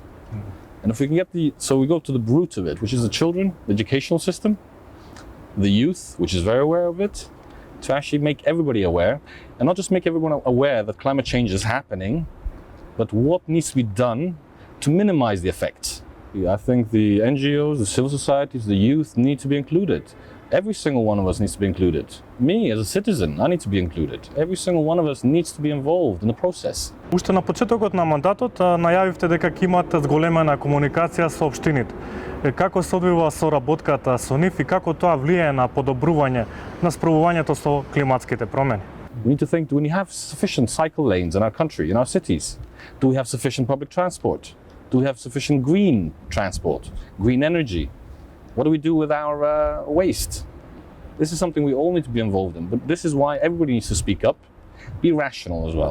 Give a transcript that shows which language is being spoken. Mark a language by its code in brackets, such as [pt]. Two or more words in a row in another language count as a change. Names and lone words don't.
[en] And if we can we go to the root of it, which is the children, the educational system, the youth, which is very aware of it, to actually make everybody aware, and not just make everyone aware that climate change is happening, but what needs to be done to minimize the effects. I think the NGOs, the civil societies, the youth need to be included. Every single one of us needs to be included. Me, as a citizen, I need to be included. Every single one of us needs to be involved in the process. [mk] Уште на почетокот на мандатот најавивте дека ќе имате зголемена комуникација со општините. Како се одвива соработката со нив и како тоа влијае на подобрување на справувањето со климатските промени? [en] We need to think, do we have sufficient cycle lanes in our country, in our cities? Do we have sufficient public transport? Do we have sufficient green transport, green energy? What do we do with our waste? This is something we all need to be involved in, but this is why everybody needs to speak up, be rational as well.